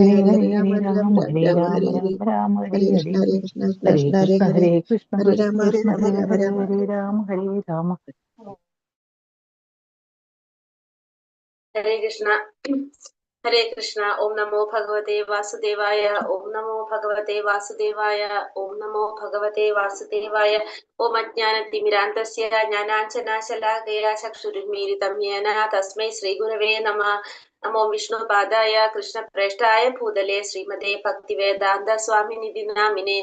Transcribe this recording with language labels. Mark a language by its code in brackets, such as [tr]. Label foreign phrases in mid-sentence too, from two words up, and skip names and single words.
[sa] ഹരേ Hare ഹരേ Hare Ram ഹരേ Ram രാമ Ram ഹരേ Ram രാമ Hare രാമ Hare രാമ ഹരേ Hare ഹരേ Krishna Hare Krishna Krishna ഹരേ Krishna കൃഷ്ണ Hare ഹരേ Hare കൃഷ്ണ Hare കൃഷ്ണ Ram ഹരേ Hare Ram ഹരേ Ram ഹരേ Ram ഹരേ Ram ഹരേ രാമ ഹരേ രാമ ഹരേ കൃഷ്ണ ഹരേ കൃഷ്ണ. ഓം നമോ ഭഗവതേ വാസുദേവായ. ഓം നമോ ഭഗവതേ വാസുദേവായ. ഓം നമോ ഭഗവതേ വാസുദേവായ. ഓം അജ്ഞാനതിമിരാന്തസ്യ ജ്ഞാനാഞ്ജനാശലാകയ ചക്ഷുരുന്മീലിതം യേന തസ്മൈ ശ്രീഗുരവേ നമഃ. നമോ വിഷ്ണുപാദായ കൃഷ്ണപ്രേഷ്ഠായ ഭൂതലേ ശ്രീമതേ ഭക്തിവേദാന്ത സ്വാമിനിധി നാമിനെ.